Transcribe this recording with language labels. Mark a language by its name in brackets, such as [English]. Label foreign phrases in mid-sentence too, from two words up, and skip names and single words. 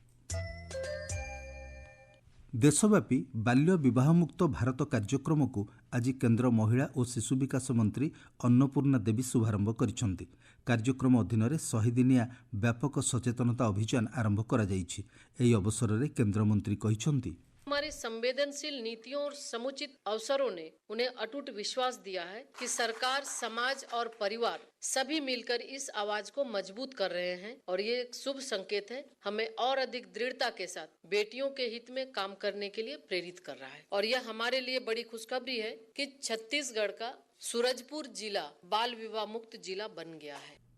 [Odia] ଦେଶବ୍ୟାପୀ ବାଲ୍ୟ ବିବାହମୁକ୍ତ ଭାରତ କାର୍ଯ୍ୟକ୍ରମକୁ ଆଜି କେନ୍ଦ୍ର ମହିଳା ଓ ଶିଶୁ ବିକାଶ ମନ୍ତ୍ରୀ ଅନ୍ନପୂର୍ଣ୍ଣା ଦେବୀ ଶୁଭାରମ୍ଭ କରିଛନ୍ତି। କାର୍ଯ୍ୟକ୍ରମ ଅଧୀନରେ 100 ଦିନିଆ ବ୍ୟାପକ ସଚେତନତା ଅଭିଯାନ ଆରମ୍ଭ କରାଯାଇଛି। ଏହି ଅବସରରେ କେନ୍ଦ୍ରମନ୍ତ୍ରୀ କହିଛନ୍ତି, [Hindi] हमारी संवेदनशील नीतियों और समुचित अवसरों ने उन्हें अटूट विश्वास दिया है कि सरकार, समाज और परिवार सभी मिलकर इस आवाज को मजबूत कर रहे हैं और ये एक शुभ संकेत है। हमें और अधिक दृढ़ता के साथ बेटियों के हित में काम करने के लिए प्रेरित कर रहा है और यह हमारे लिए बड़ी खुशखबरी है कि छत्तीसगढ़ का सूरजपुर जिला बाल विवाह मुक्त जिला बन गया है।